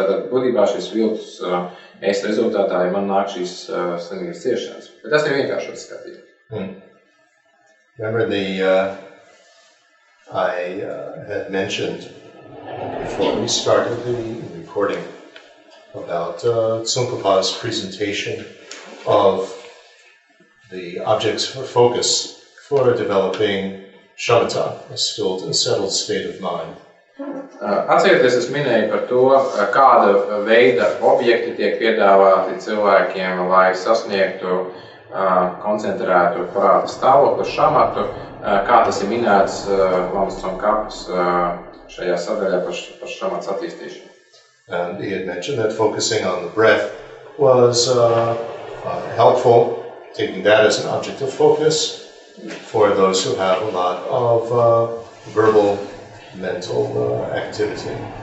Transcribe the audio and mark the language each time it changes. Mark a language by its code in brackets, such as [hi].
[lv] Tātad, būtībā šis viltus es rezultātā ir man nāk šīs slimības ciešanas. Bet tas ir vienkāršots skatījums. [en] Remember I had mentioned before we started the recording about Tsongkhapa's presentation of the objects for focus for developing shamatha, a stilled and settled state of mind. [lv] Atcerieties, es minēju par to, kāda veida objekti tiek piedāvāti cilvēkiem, lai sasniegtu koncentrētu prāta stāvokli, šamatu, kā tas ir minēts Lamas Tsongkhapas šajā sadaļā par šamats attīstīšanu. [en] And he had mentioned that focusing on the breath was helpful, taking that as an object of focus for those who have a lot of verbal, mental activity.